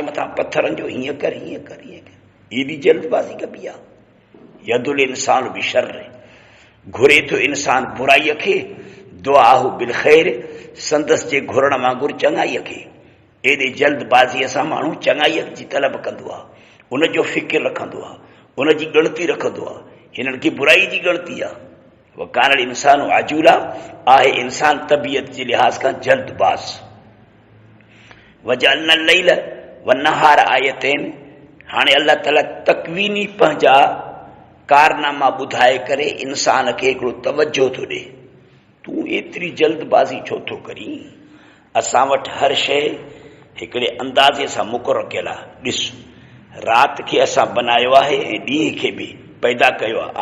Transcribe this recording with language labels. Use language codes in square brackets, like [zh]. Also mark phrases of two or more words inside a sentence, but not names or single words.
[sd] मथां पत्थरनि जो हीअं कर हीअं कर हीअं कर एॾी जल्दबाज़ी कबी आहे [ar] ويدع الإنسان بالشر [sd] घुरे थो इंसान बुराईअ खे [ar] دعاءه بالخير [sd] संदसि जे घुरण वांगुरु चङाईअ खे एॾे जल्दबाज़ीअ सां माण्हू चङाईअ जी तलब कंदो आहे उन जो फ़िकिर रखंदो आहे उन जी ॻणती रखंदो आहे हिननि खे बुराई जी ॻणती आहे [ar] وكان الإنسان عجولا [sd] आहे इंसान तबियत जे लिहाज़ खां जल्दबाज़ [ar] وجعلنا الليل والنهار آيتين [sd] हाणे अल्लाह ताला तकवीनी पंहिंजा कारनामा ॿुधाए करे इंसान खे हिकिड़ो तवजो थो ॾे तूं एतिरी जल्दबाज़ी छो थो करीं असां वटि हर शइ हिकिड़े अंदाज़े सां मुक़ररु कयल आहे। ॾिस, राति खे असां बनायो आहे ऐं ॾींहं खे बि पैदा कयो आहे।